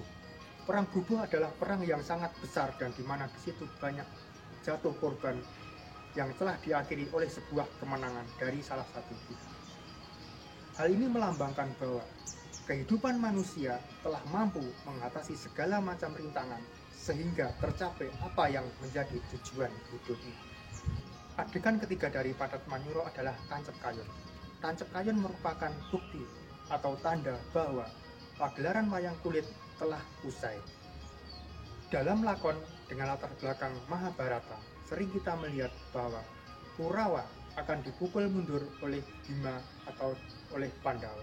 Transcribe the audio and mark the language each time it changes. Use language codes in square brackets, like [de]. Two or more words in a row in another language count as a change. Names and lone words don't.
[id] Perang bubuh adalah perang yang sangat besar dan di mana di situ banyak jatuh korban yang telah diakhiri oleh sebuah kemenangan dari salah satu pihak. Hal ini melambangkan bahwa kehidupan manusia telah mampu mengatasi segala macam rintangan sehingga tercapai apa yang menjadi tujuan hidupnya. Adegan ketiga dari Pathet Manyuro adalah tancap kayun. Tancap kayun merupakan bukti atau tanda bahwa pagelaran wayang kulit telah usai. Dalam lakon dengan latar belakang Mahabharata, sering kita melihat bahwa Kurawa akan dipukul mundur oleh Bima atau oleh Pandawa.